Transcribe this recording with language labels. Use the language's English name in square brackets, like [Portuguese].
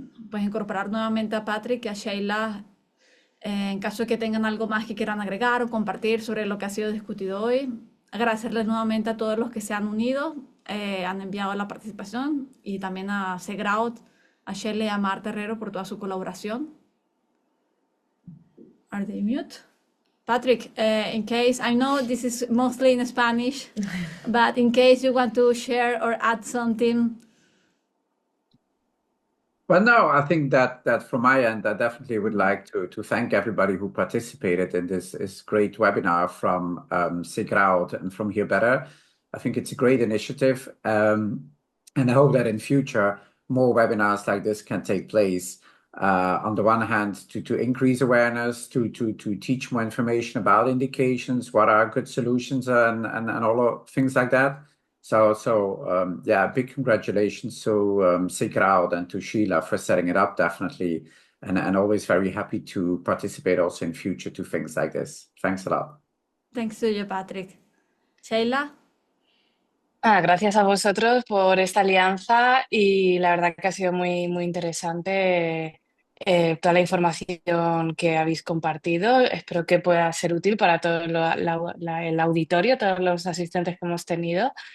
[Spanish] Pues incorporar nuevamente a Patrick y a Sheila en caso de que tengan algo más que quieran agregar o compartir sobre lo que ha sido discutido hoy. Agradecerles nuevamente a todos los que se han unido, han enviado la participación, y también a Segraut, a Shelley y a Marta Herrero por toda su colaboración. [English] Are they mute? Patrick, in case, I know this is mostly in Spanish, but in case you want to share or add something. Well, no, I think that from my end, I definitely would like to thank everybody who participated in this great webinar from Sigraud and from Hear Better. I think it's a great initiative, and I hope that in future more webinars like this can take place. On the one hand, to increase awareness, to teach more information about indications, what are good solutions, and all of things like that. So yeah, big congratulations to Sigraud and to Sheila for setting it up, definitely, and always very happy to participate also in future to things like this. Thanks a lot. Thanks to you, Patrick. Sheila? [Spanish] Gracias a vosotros por esta alianza y la verdad que ha sido muy, muy interesante toda la información que habéis compartido. Espero que pueda ser útil para todo el auditorio, todos los asistentes que hemos tenido.